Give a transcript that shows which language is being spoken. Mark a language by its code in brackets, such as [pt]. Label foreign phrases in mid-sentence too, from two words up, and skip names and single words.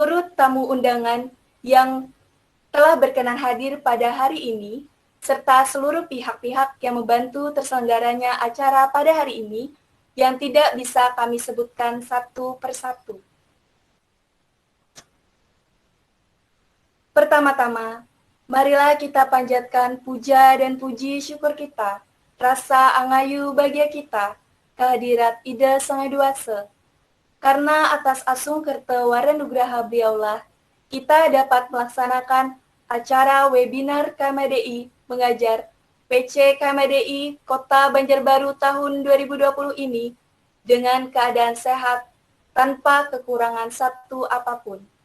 [id] seluruh tamu undangan yang telah berkenan hadir pada hari ini, serta seluruh pihak-pihak yang membantu terselenggaranya acara pada hari ini, yang tidak bisa kami sebutkan satu persatu. Pertama-tama, marilah kita panjatkan puja dan puji syukur kita, rasa angayu bahagia kita, kehadirat Ida Sang Hyang Widi. Karena atas asung kerta warenugraha beliaulah, kita dapat melaksanakan acara webinar KMDI mengajar PC KMDI Kota Banjarbaru tahun 2020 ini dengan keadaan sehat tanpa kekurangan satu apapun.